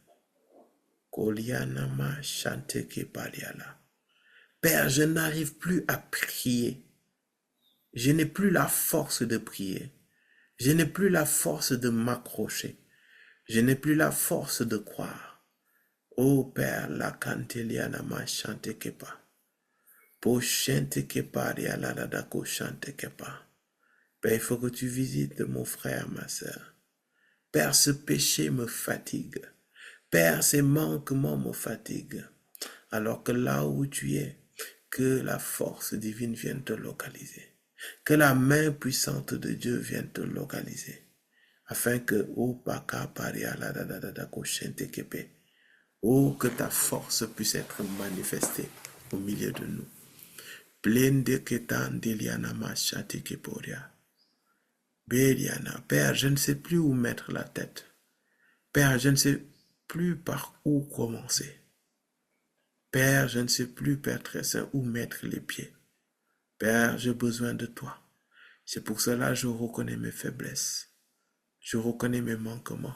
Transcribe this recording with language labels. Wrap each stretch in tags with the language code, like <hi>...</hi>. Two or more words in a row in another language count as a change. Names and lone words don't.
<fr>Père, je n'arrive plus à prier. Je n'ai plus la force de prier. Je n'ai plus la force de m'accrocher. Je n'ai plus la force de croire. Oh Père, la canteliana ma chante kepa. Po chante kepa riala la dako chante kepa. Père, il faut que tu visites mon frère, ma soeur. Père, ce péché me fatigue. Père, ces manquements me fatiguent. Alors que là où tu es, que la force divine vienne te localiser. Que la main puissante de Dieu vienne te localiser. Afin que, oh, Paka Paria la da da da da koshente kepe. Oh, que ta force puisse être manifestée au milieu de nous. Blende ketan deliana machate keporia. Beliana, Père, je ne sais plus où mettre la tête. Père, je ne sais plus par où commencer. Père, je ne sais plus, Père très saint, où mettre les pieds. Père, j'ai besoin de toi. C'est pour cela que je reconnais mes faiblesses. Je reconnais mes manquements.</fr>